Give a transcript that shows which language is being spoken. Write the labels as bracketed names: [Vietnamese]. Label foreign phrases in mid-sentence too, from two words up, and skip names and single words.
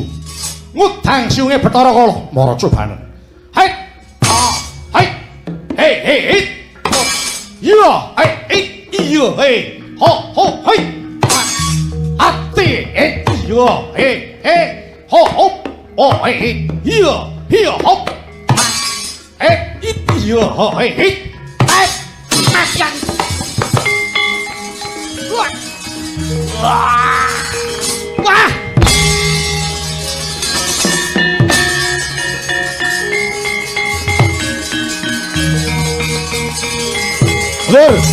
[Javanese] Ngudang siunge Bathara Kala, mara cobane. Hai. Ah, hai. Hei, hei, hei. Iya, hei, hei, iya, hei. Ho, ho, hei. Ati, iya, hei, hei. Ho, ho. Oh, hei, hei. Iya, iya, hop. Iya, ho, hei, hei. Matian. Wah! Wah! Lur.